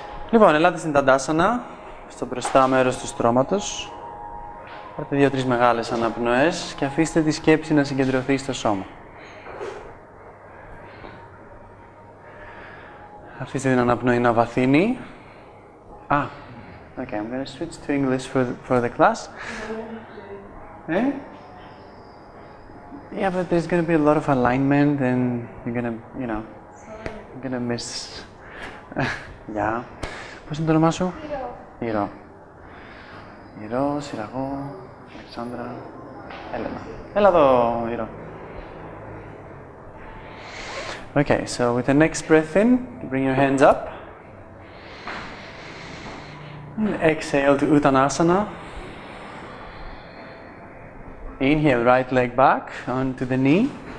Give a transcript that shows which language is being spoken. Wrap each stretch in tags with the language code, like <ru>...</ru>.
<el>Λοιπόν, ελάτε στην ταντάσανα, στο μπροστά μέρος του στρώματος. Πάρτε 2-3 μεγάλες αναπνοές και αφήστε τη σκέψη να συγκεντρωθεί στο σώμα. Αφήστε την αναπνοή να βαθύνει.</el> <en>Okay, I'm going to switch to English for the class. Yeah, but there's going to be a lot of alignment and you're going to, you're going to miss...</en> <el>Yeah. Πώς είναι το όνομά σου? Ηρώ. Ηρώ, Σιραγώ, Αλεξάνδρα, Έλενα. Έλα εδώ, Ηρώ.</el> <en>Okay, so with the next breath in, bring your hands up. And exhale to Uttanasana. Inhale, right leg back onto the knee.</en>